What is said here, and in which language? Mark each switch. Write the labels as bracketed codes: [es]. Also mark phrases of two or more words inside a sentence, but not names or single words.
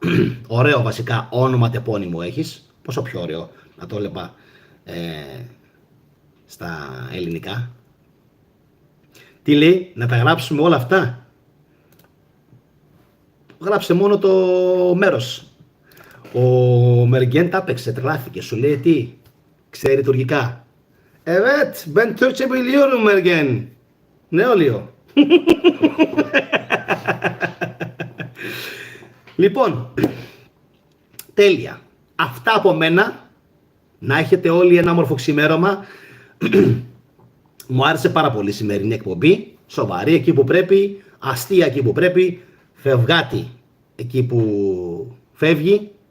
[el] Ωραίο βασικά όνομα τεπώνυμο έχεις. Πόσο πιο ωραίο να το έλεγα στα ελληνικά. Τι λέει, να τα γράψουμε όλα αυτά? Γράψε μόνο το μέρος. Ο Μεργέν τα έπαιξε, τρελάθηκε, σου λέει τι, ξέρει τουρκικά. [tr] Evet, ben Türkçe biliyorum Mergen. Ne oluyor? [el] Λοιπόν, τέλεια. Αυτά από μένα. Να έχετε όλοι ένα όμορφο ξημέρωμα. Μου άρεσε πάρα πολύ η σημερινή εκπομπή. Σοβαρή εκεί που πρέπει, αστεία εκεί που πρέπει, φευγάτη εκεί που φεύγει.